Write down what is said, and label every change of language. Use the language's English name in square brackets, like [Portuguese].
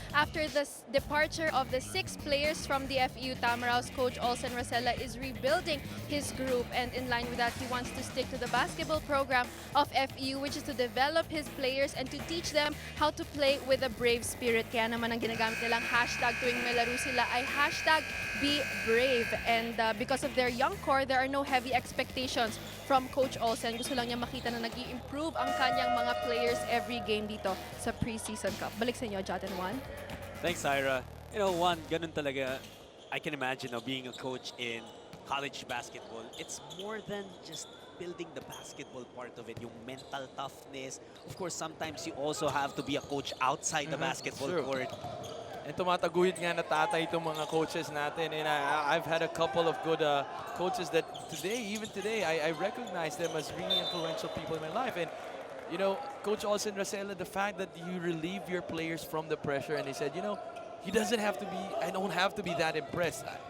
[English] After the departure of the 6 players from the FEU TAMARAWS, Coach Olsen Rosella is rebuilding his group, and in line with that, he wants to stick to the basketball program of FEU, which is to develop his players and to teach them how to play with a brave spirit. [Filipino] Kaya naman ang ginagamit nilang hashtag tuwing may laro sila ay hashtag Be Brave. [English] And because of their young core, there are no heavy expectations from Coach Olsen. [Filipino] Gusto lang niya makita na nag-i-improve ang kanyang mga players [English] every game [Filipino] dito sa Preseason Cup. Balik sa inyo, Jot and Juan. [English] Thanks, Ira. You know, Juan, [Filipino] ganun talaga. [English] I can imagine being a coach in college basketball. It's more than just building the basketball part of it, [Filipino] yung [English] mental toughness. Of course, sometimes you also have to be a coach outside the basketball court. [Filipino] And tumataguhit nga na tatay itong mga coaches natin. [English] And I've had a couple of good coaches that even today, I recognize them as really influential people in my life. And, you know, Coach Olsen Rosella, the fact that you relieve your players from the pressure, and he said, you know, he doesn't have to be, I don't have to be that impressed.